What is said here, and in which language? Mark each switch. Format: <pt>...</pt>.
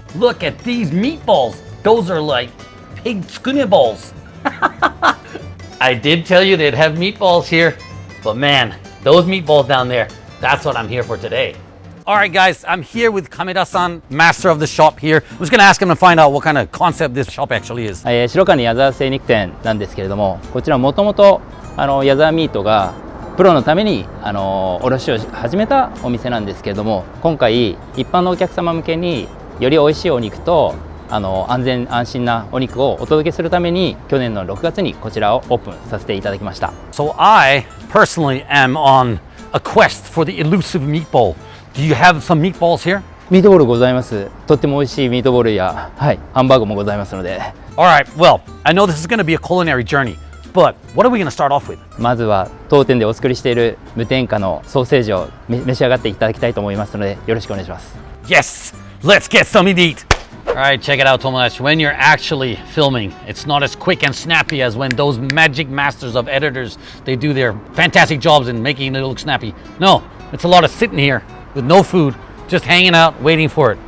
<en>Look at these meatballs. Those are like pig balls. I did tell you they'd have meatballs here, but man, those meatballs down there, that's what I'm here for today. All right, guys, I'm here with Kameda-san, master of the shop here. I'm just gonna ask him to find out what kind of concept this shop actually is.</en> <ja>白金矢沢精肉店なんですけれども、こちらもともと矢沢ミートがプロのために卸を始めたお店なんですけれども、今回一般のお客様向けにより美味しいお肉と安全安心なお肉をお届けするために去年の6月にこちらをオープンさせていただきました。</ja> <en>So I personally am on a quest for the elusive meatball. Do you have some meatballs here?</en> <ja>ミートボールございます。とっても美味しいミートボールや、はい、ハンバーグもございますので。</ja> <en>All right, well, I know this is going to be a culinary journey, but what are we going to start off with?</en> <ja>まずは当店でお作りしている無添加のソーセージを召し上がっていただきたいと思いますので、よろしくお願いします。</ja> <en>Yes, let's get something to eat. All right, check it out, Tomodachi. When you're actually filming, it's not as quick and snappy as when those magic masters of editors, they do their fantastic jobs in making it look snappy. No, it's a lot of sitting here with no food, just hanging out, waiting for it.</en>